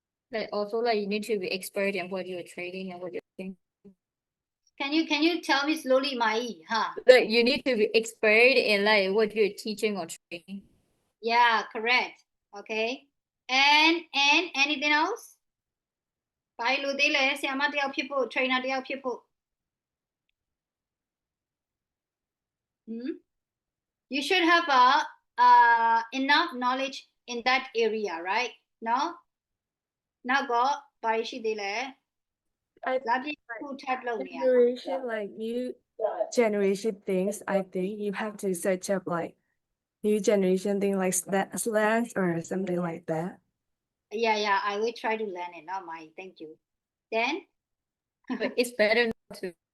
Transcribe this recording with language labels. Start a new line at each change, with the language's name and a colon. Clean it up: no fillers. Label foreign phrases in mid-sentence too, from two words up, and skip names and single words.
English: Like also like you need to be expert in what you're trading and what you're doing. Can you tell me slowly, Mai? Huh? Like you need to be expert in like what you're teaching or training. Yeah, correct. Okay. And anything else?
Burmese: ဘာလို့သေးလဲဆရာမတယောက်ဖြစ်ဖို့ trainer တယောက်ဖြစ်ဖို့
English: You should have enough knowledge in that area, right? No?
Burmese: နောက်တော့ဘာရှိသေးလဲ
English: I
Burmese: လာပြည့်ခုထပ်လုပ်နေရ
English: generation like new generation things. I think you have to search up like new generation thing like slang or something like that. Yeah, I will try to learn it now, Mai. Thank you. Then But it's better not to.